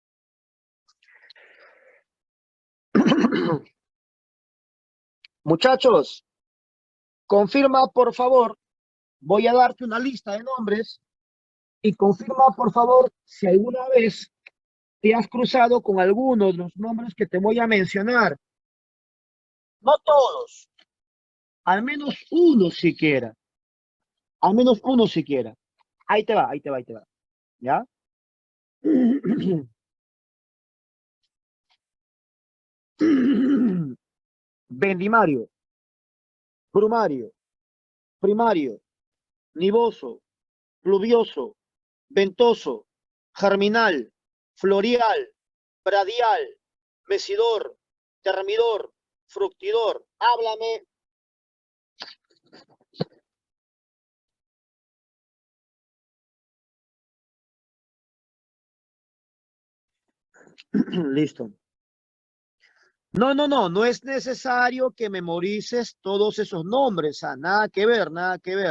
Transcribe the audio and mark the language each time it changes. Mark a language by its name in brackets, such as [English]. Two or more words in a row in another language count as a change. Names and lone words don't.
[Spanish] Muchachos, confirma, por favor, voy a darte una lista de nombres y confirma, por favor, si alguna vez te has cruzado con alguno de los nombres que te voy a mencionar. No todos, al menos uno siquiera. Al menos uno siquiera. Ahí te va, ahí te va, ahí te va. ¿Ya? Bendimario, brumario, primario, nivoso, pluvioso, ventoso, germinal, florial, bradial, mesidor, termidor, fructidor. Háblame. Listo. No, no, no, no es necesario que memorices todos esos nombres, nada que ver, nada que ver.